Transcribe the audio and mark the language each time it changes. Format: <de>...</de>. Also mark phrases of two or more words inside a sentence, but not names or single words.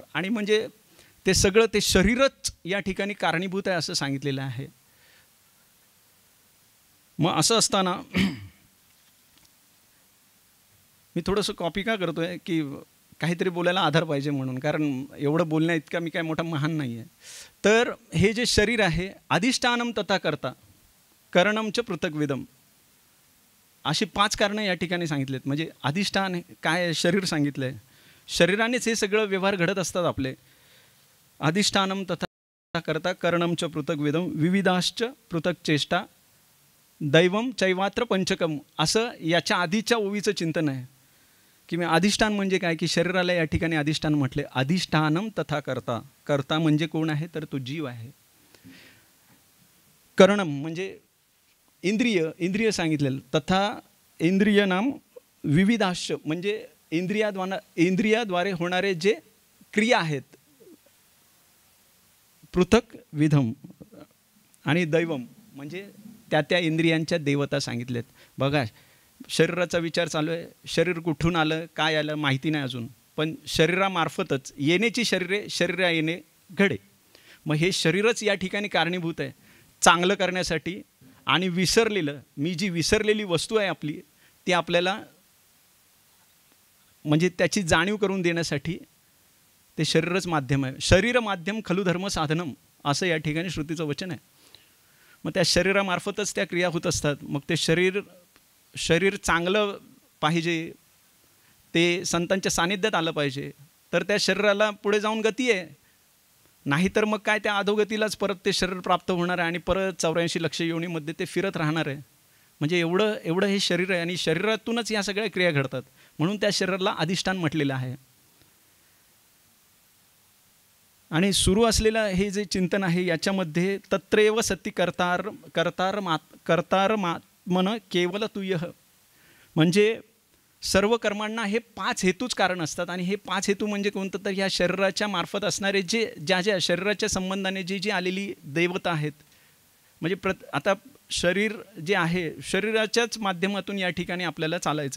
<mr>आणि म्हणजे ते सगळं ते शरीरच या ठिकाणी कारणीभूत आहे असं सांगितलेलं आहे. मग असं असताना मी थोडंसं कॉपी का करतो आहे की काहीतरी बोलायला आधार पाहिजे म्हणून, कारण एवढं बोलण्या इतका मी काय मोठा महान नाही आहे. तर हे जे शरीर आहे,</mr> <sa>अधिष्ठानम तथा कर्ता करणमच पृथक्विदम,</sa> <mr>अशी 5 कारणं या ठिकाणी सांगितलेत. म्हणजे अधिष्ठान काय, शरीर सांगितलं आहे, शरीरानेच हे सगळं व्यवहार घडत असतात आपले.</mr> <sa>अधिष्ठानम तथा कर्ता करणमच पृथक्विदम विविधाश्च पृथक चेष्टा दैवम चैवात्र पंचकम,</sa> <mr>असं याच्या आधीच्या ओवीचं चिंतन आहे की मी अधिष्ठान म्हणजे काय, की शरीराला या ठिकाणी अधिष्ठान म्हटले.</mr> <sa>अधिष्ठानम तथा कर्ता,</sa> <mr>कर्ता म्हणजे कोण आहे, तर तो जीव आहे. करणम म्हणजे इंद्रिय सांगितलेलं.</mr> <sa>तथा इंद्रिय नाम विविधाश्च,</sa> <mr>म्हणजे इंद्रियाद्वारे होणारे जे क्रिया आहेत,</mr> <sa>पृथक विधम.</sa> <mr>आणि दैवम म्हणजे त्या इंद्रियांच्या देवता सांगितल्यात. बघा शरीराचा विचार चालू आहे, शरीर कुठून आलं काय आलं माहिती नाही अजून, पण शरीरामार्फतच येण्याची शरीरा येणे घडे. मग हे शरीरच या ठिकाणी कारणीभूत आहे चांगलं करण्यासाठी. आणि मी जी विसरलेली वस्तू आहे आपली, ती आपल्याला म्हणजे त्याची जाणीव करून देण्यासाठी ते शरीरच माध्यम आहे.</mr> <sa>शरीर माध्यम खलु धर्म साधनम,</sa> <mr>असं या ठिकाणी श्रुतीचं वचन आहे. मग त्या शरीरामार्फतच त्या क्रिया होत असतात. मग ते शरीर चांगलं पाहिजे, ते संतांच्या सानिध्यात आलं पाहिजे, तर त्या शरीराला पुढे जाऊन गती आहे. नाहीतर मग काय, त्या अधोगतीलाच परत ते शरीर प्राप्त होणार आहे आणि परत 84 लक्ष योनीमध्ये ते फिरत राहणार आहे. म्हणजे एवढं हे शरीर आहे आणि शरीरातूनच या सगळ्या क्रिया घडतात. म्हणून त्या शरीराला अधिष्ठान म्हटलेलं आहे. आणि सुरू असलेलं हे जे चिंतन आहे याच्यामध्ये</mr> <sa>तत्रैव सती कर्तारमात्मन केवल तुय्यः,</sa> <mr>म्हणजे सर्व कर्मांना हे 5 हेतूच कारण असतात. आणि हे 5 हेतू म्हणजे कोणतं, तर ह्या शरीराच्या मार्फत असणारे ज्या शरीराच्या संबंधाने जी आलेली देवता आहेत. म्हणजे आता शरीर जे आहे, शरीराच्याच माध्यमातून या ठिकाणी आपल्याला चालायचं आहे.</mr>